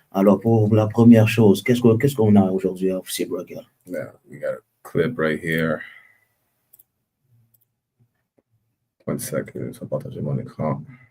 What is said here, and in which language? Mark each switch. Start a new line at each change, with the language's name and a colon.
French: Alors, pour la première chose, qu'est-ce qu'on a aujourd'hui, officier Broker?
English: Yeah, we got a clip right here.
French: 1 second, so partager mon écran.